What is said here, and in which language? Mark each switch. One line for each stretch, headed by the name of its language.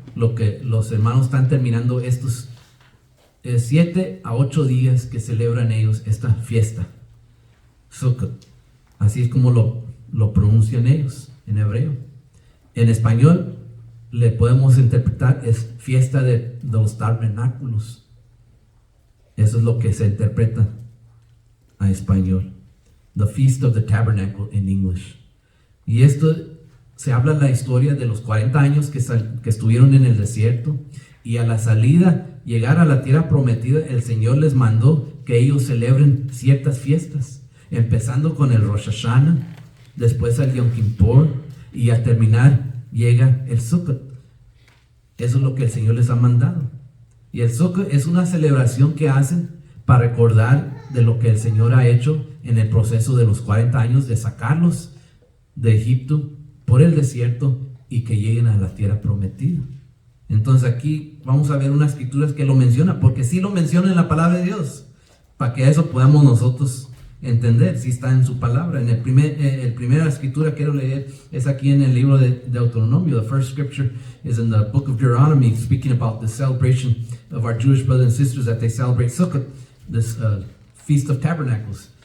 Spanish: Lo que los hermanos están terminando estos 7 a 8 días que celebran ellos esta fiesta. Sukkot. Así es como lo pronuncian ellos en hebreo. En español le podemos interpretar es fiesta de los tabernáculos. Eso es lo que se interpreta a español.
English: The Feast of the Tabernacle in English.
Spanish: Y esto se habla la historia de los 40 años que estuvieron en el desierto, y a la salida, llegar a la tierra prometida, el Señor les mandó que ellos celebren ciertas fiestas, empezando con el Rosh Hashanah, después el Yom Kippur, y a terminar llega el Sukkot. Eso es lo que el Señor les ha mandado. Y el Sukkot es una celebración que hacen para recordar de lo que el Señor ha hecho en el proceso de los 40 años de sacarlos de Egipto por el desierto y que lleguen a la tierra prometida. Entonces aquí vamos a ver unas escrituras que lo menciona, porque sí lo menciona en la palabra de Dios, para que eso podamos nosotros entender, si está en su palabra. En el primera escritura que quiero leer es aquí en el libro de Deuteronomio.
English: The first scripture is in the book of Deuteronomy, speaking about the celebration of our Jewish brothers and sisters that they celebrate Sukkot, this Feast of Tabernacles.